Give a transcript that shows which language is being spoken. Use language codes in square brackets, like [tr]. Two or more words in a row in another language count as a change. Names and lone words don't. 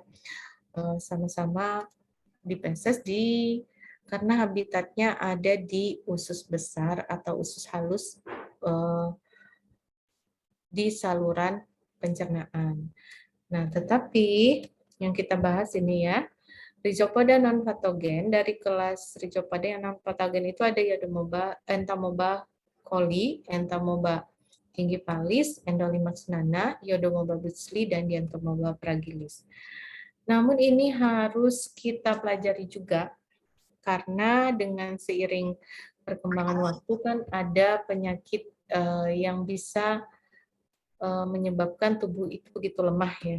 [id] Sama-sama di feses karena habitatnya ada di usus besar atau usus halus di saluran pencernaan. Nah, tetapi yang kita bahas ini ya, Rhizopoda non-patogen, dari kelas Rhizopoda yang non-patogen itu ada Iodomoba, Entamoeba coli, Entamoeba gingivalis, Endolimax nana, Iodomoba butzli, dan Dientamoeba fragilis. Namun ini harus kita pelajari juga, karena dengan seiring perkembangan waktu kan ada penyakit yang bisa menyebabkan tubuh itu begitu lemah ya.